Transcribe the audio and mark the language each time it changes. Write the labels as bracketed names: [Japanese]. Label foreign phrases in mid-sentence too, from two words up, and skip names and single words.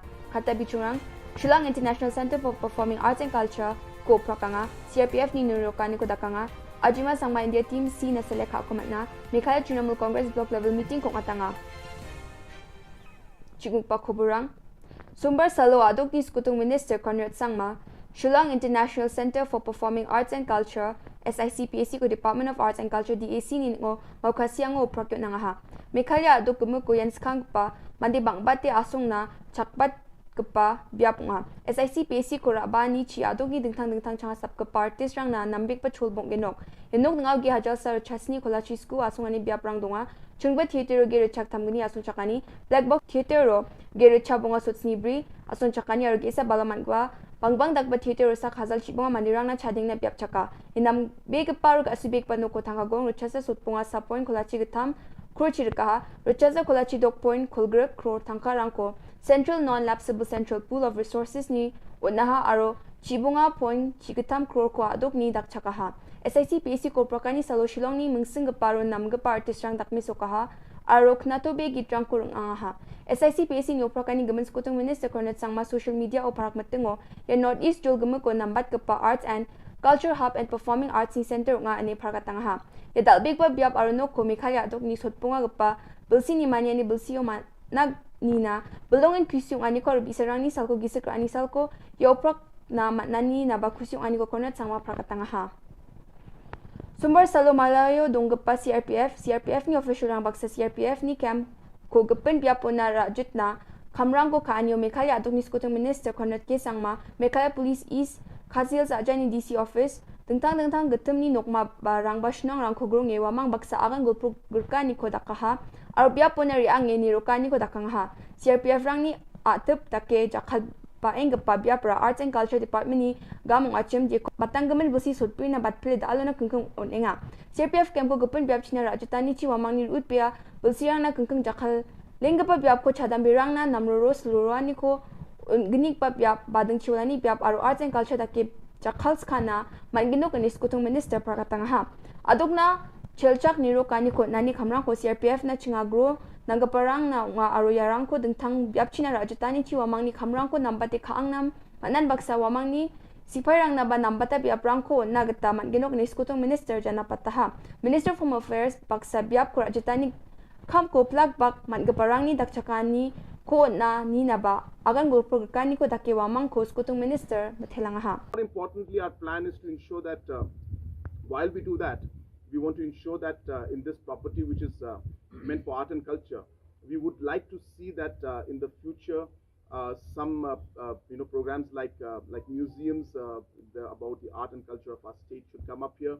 [Garo] Kata bichurang, Shillong International Center for Performing Arts and Culture, ko prakanga, CRPF ni nurokani ko dakanga, ajima sang ma India Team C na select ako matna, may kaya Trinamool Congress [English] Block Level Meeting [Garo] kong atanga. Chigong pa ko burang, sumber salo adok ni Skutung Minister Conrad Sangma, Shillong International Center for Performing Arts and Culture, SICPAC ko Department of Arts and Culture DAC ni ngo maukasiang ngo prakyo na nga ha. Mekalya do kumuko yan skang pa mandi bang bate asong na chakbat kepa biap nga. SICPAC ko raba ni chi adog ni dingtang changa sap kepa artist rang na nambik pa chulbong genok. Genok ngaw gi hajal sa chasni kola chisku asong ani biap rang donga. Chungba theater ge rechak tamgani asong chakani. [English] Black box theater [Garo] ro ge rechabonga sotsni bri asong chakani arge sa balaman kwa. Bangbang dagba theater sa khazal chibonga mandirang na chading na biap chaka. Inam big paruk asibig pano ko tangagong ruchasa sutpunga sa point kolachi gitam kruchi rikaha ruchasa kolachi dok point kulgrip kro tangkarang ko Central Non-Lapsable Central Pool of Resources ni unaha aro chibonga point chigitam kro ko adok ni dakchaka ha. SICPAC ko prakani salo Shillong ni mungsing paro namgapa artist rang dakmi sokaha aro knato be gitrang kurung angaha. SICPAC ni oprakani gaman skutung Minister Cornet Sangma [English] social media [Garo] o parak matengo ya Northeast jol gumako nambat kapa [English] Arts and Culture Hub and Performing Arts Center [Garo] nga ani parakatang ha. Ya dalbig pa biap aruno ko mikalya adok ni sotpunga gapa bilsi ni mania ni bilsiyo nag nina belongan kusyong ani ko bisarang ni salko gisik ani salko ya oprak na matnani na ba kusyong ani ko Cornet Sangma parakatang ha. Sumber salo malayo donggapa CRPF ni official rang baksa CRPF ni camp ko gapen biapo na rajut na kamrang ko kaanyo mekalya adok ni skutung Minister Cornet K Sangma mekalya Police East Kazil sa ni [English] DC office [Garo] tentang getem ni nokma barang basnang rang kogrong ewa mang baksa akan gulpuk gurka ni ko dakaha aro biapo na riang ni rokani ko dakang ha CRPF rang ni atep take jakal paeng gapa biapra Arts and Culture Department ni gamong achem je batanggamen busi sotpui na batple dalo na kengkeng onenga CRPF camp ko gapen biap china rajutani chi wamang ni utpia bulsiang na kengkeng jakal lenggapa biap ko chadam birang na namroro slurani ko genik pa biap badeng chiwalani biap aro Arts and Culture take jakal skana manginok ni skutung Minister prakatang ha adok na chelchak niro kani ko nani khamrang ko CRPF na chingagro nanggaparang na nga aro yarang ko dengtang biap china rajutani chi wamang ni khamrang ko nambate khaang nam manan baksa wamang ni sipairang na ba nambata biap rang ko nagata manginok ni skutung Minister jana pataha Minister of Home Affairs baksa biap ko rajutani kham ko plug bak manggaparang ni dakchakani ko na ni na ba agan gulpur kani ko dake wamang ko skutung Minister mathelang ha. [English] More importantly, our plan is to ensure that while we do that, We want to ensure that in this property, which is meant for art and culture, we would like to see that in the future, some programs like museums about the art and culture of our state should come up here.